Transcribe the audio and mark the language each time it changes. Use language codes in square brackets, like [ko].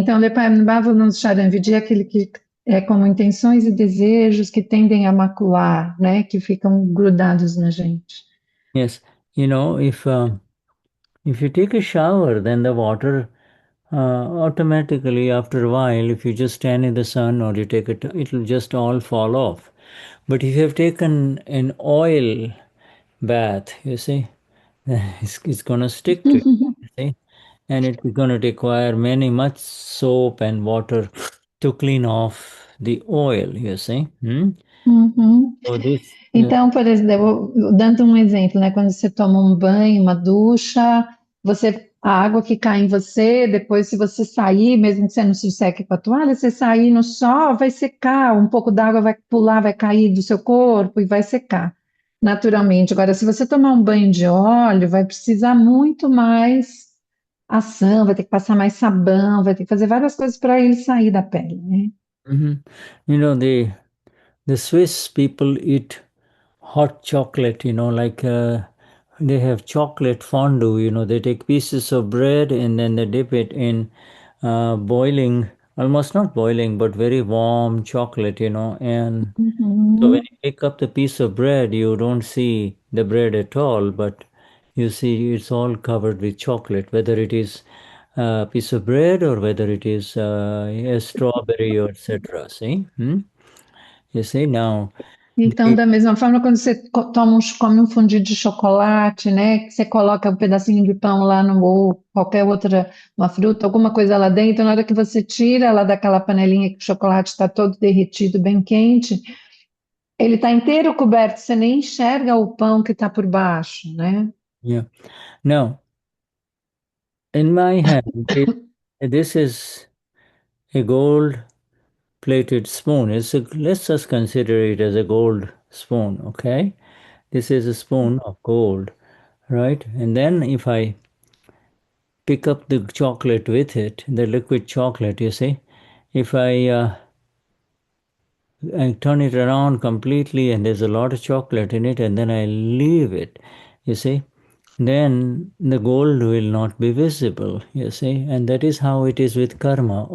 [pt] Então, Leparnabhava no Charanvidi é aquele que é como intenções e desejos que tendem a macular, né? Que ficam grudados na gente. [en] Yes, if you take a shower, then the water automatically after a while, if you just stand in the sun or you take it, it will just all fall off. But if you have taken an oil bath, you see, it's going to stick to you see, and it's going to require much soap and water to clean off the oil, you see. Uhum. So this, [pt] Então, por exemplo, dando um exemplo, né? Quando você toma um banho, uma ducha, a água que cai em você, depois se você sair, mesmo que você não se seque com a toalha, você sair no sol, vai secar, um pouco d'água vai pular, vai cair do seu corpo e vai secar naturalmente. Agora, se você tomar um banho de óleo, vai precisar muito mais ação, vai ter que passar mais sabão, vai ter que fazer várias coisas para ele sair da pele, né? mhm. [en] you know, the Swiss people eat hot chocolate, like they have chocolate fondue, they take pieces of bread and then they dip it in boiling, almost not boiling, but very warm chocolate, and so when Uhum. you pick up the piece of bread, you don't see the bread at all, but you see it's all covered with chocolate, whether it is a piece of bread or whether it is a strawberry or etc. See? You see now. [pt] Então, [en] The, [pt] da mesma forma, quando você come um fondue de chocolate, né, que você coloca um pedacinho de pão lá no ou qualquer outra, uma fruta, alguma coisa lá dentro, na hora que você tira lá daquela panelinha que o chocolate está todo derretido, bem quente, ele está inteiro coberto, você nem enxerga o pão que está por baixo, né? yeah. [en] Now, in my hand, this is a gold plated spoon. Let's just consider it as a gold spoon, okay? This is a spoon of gold, right? And then if I pick up the chocolate with it, the liquid chocolate, you see, if I turn it around completely and there's a lot of chocolate in it and then I leave it, you see, then the gold will not be visible, you see, and that is how it is with karma.